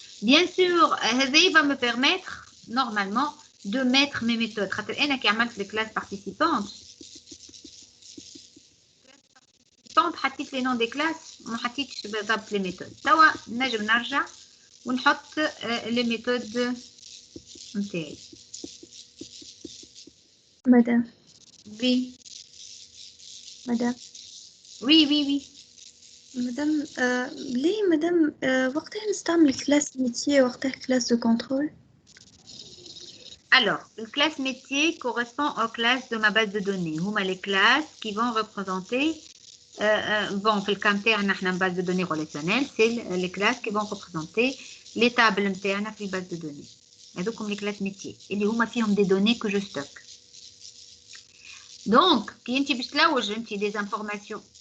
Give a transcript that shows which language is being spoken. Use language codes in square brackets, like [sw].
[fr] Bien sûr, ça va me permettre normalement de mettre mes méthodes. Je qui عملت les classes participantes. [ar] حطيت les noms des classes وما حطيتش بالضبط les méthodes. توا نجم نرجع ونحط les méthodes نتاعي. [fr] Madame. Oui. Madame. Oui. Madame, ليه madame [ar] وقتها نستعمل [fr] classe métier وقتها classe de contrôle? Alors, une classe métier correspond aux classes de ma base de données. Huma les classes qui vont représenter, bon, [ar] في الكامتاع نحن [fr] base de données relationnelle, c'est les classes qui vont représenter les tables نتاعنا في base de données. [ar] هذوكم [fr] les classes métiers. [ar] اللي هما فيهم [fr] des données que je stocke. [ar] Donc, كي انت باش تلوج انت [fr] des informations.